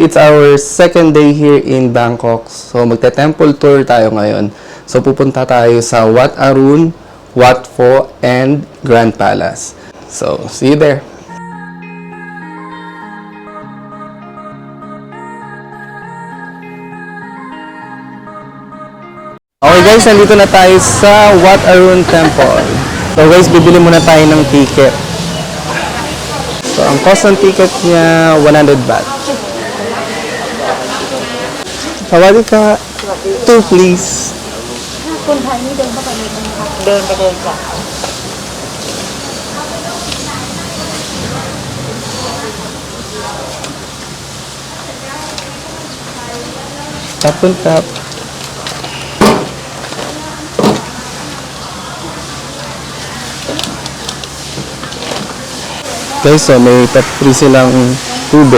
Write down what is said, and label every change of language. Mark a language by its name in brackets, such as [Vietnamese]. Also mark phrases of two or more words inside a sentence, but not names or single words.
[English] It's our second day here in Bangkok. [Filipino] So magte-temple tour tayo ngayon. So pupunta tayo sa Wat Arun, Wat Pho, and Grand Palace. [English] So see you there. Okay guys, [Filipino] nandito na tayo sa Wat Arun Temple. [English] So guys, [Filipino] bibili muna tayo ng ticket. So, ang cost ng ticket niya, 100 baht. [Thai] สวัสดี ค่ะ. [English] 2 please. [Thai] คนไทยนี่เดินเข้าไปในนี้ค่ะเดินไปเลยจ้ะ [Filipino] Tapon ka. [English] Guys, so [Filipino] may free silang tubig.